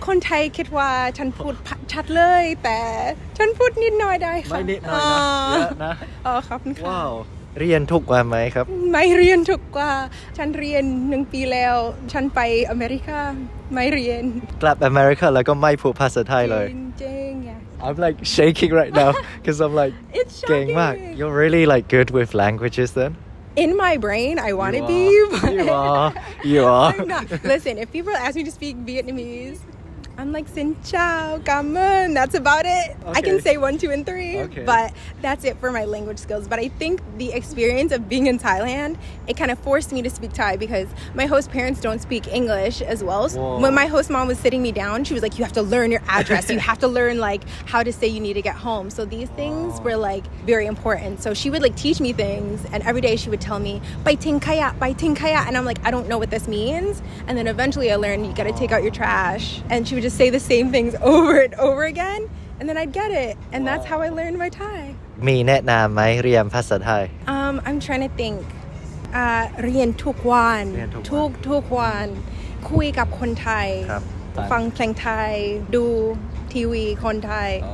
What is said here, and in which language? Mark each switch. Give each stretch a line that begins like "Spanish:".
Thai: คนไทยคิดว่าฉันพูดชัดเลยแต่ฉันพูดนิดหน่อยได้ค่ะ ไม่นิดหน่อยนะเยอะนะ ขอบคุณค่ะ ว้าวเรียนทุกวันไหมครับ ไม่เรียนทุกว่าฉันเรียน1 ปีแล้วฉันไปอเมริกาไม่เรียน กลับอเมริกาแล้วก็ไม่พูดภาษาไทยเลย จริงๆ
English: I'm like shaking right now because I'm like It's
Thai: เก่งมาก
English: shocking. You're really like good with languages then In my brain, I want to be, but You are I'm not. Listen, if people ask me to speak Vietnamese, I'm like,
Vietnamese: Xin chào, cảm ơn.
English: That's about it. I can say 1, 2, and 3, but that's it for my language skills. But I think the experience of being in Thailand, it kind of forced me to speak Thai because my host parents don't speak English as well. So when my host mom was sitting me down, she was like, you have to learn your address. You have to learn like how to say you need to get home. So these things were like very important. So she would like teach me things, and every day she would tell me, "Bai ting kaya, bai ting kaya," and I'm like, I don't know what this means. And then eventually I learned you got to take out your trash, and she would just say the same things over and over again, and then I'd get it, and that's how I learned my Thai.
Thai: มีแนะนำไหมเรียนภาษาไทย
English: I'm trying to think.
Thai: เรียนทุกวันทุกวันคุยกับคนไทย ฟังเพลงไทยดูทีวีคนไทย